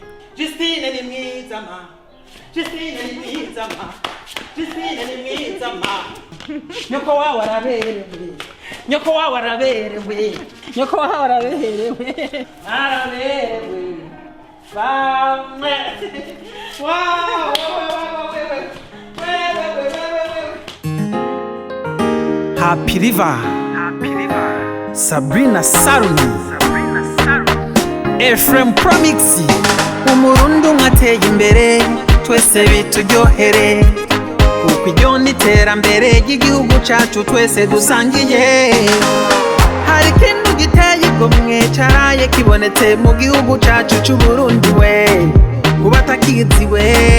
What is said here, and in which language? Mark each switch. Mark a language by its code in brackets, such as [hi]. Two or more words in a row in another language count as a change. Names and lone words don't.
[rn] Justine ni mwiza ma. Nyoko wawe araberewe. Araberewe. Bamwe. Wow. Happy River. Sabrina Saruni. Ephraim Promixi. Umurundi nkateye imbere twese bituryohere kuko iryo n'iterambere ry'igihugu cacu twese dusangiye. Hari ikintu giteye igomwe caraye kibonetse mu gihugu cacu c'Uburundi we kuba atakizi we.